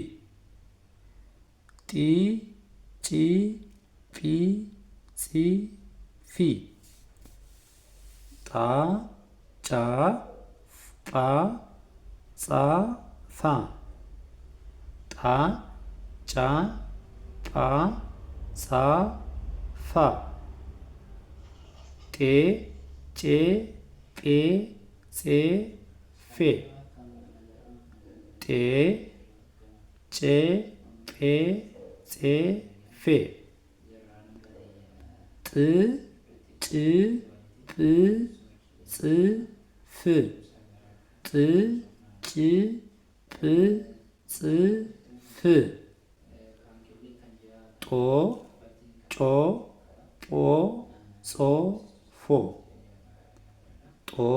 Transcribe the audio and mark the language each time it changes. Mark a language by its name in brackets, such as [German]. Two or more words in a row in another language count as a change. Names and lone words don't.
[Amharic] ጢ ጪ ጲ ጺ ፊ ጣ ጫ ጳ ጻ ፋ ጣ ጫ ጳ ጻ ፋ ጤ ጬ ጴ ጼ ፌ ጤ ጬ ጴ ጼ ፌ ጥ ጭ ጵ ጽ ፍ ጥ ጭ ጵ ጽ ፍ ጦ ጮ ጶ ጾ ፎ ጦ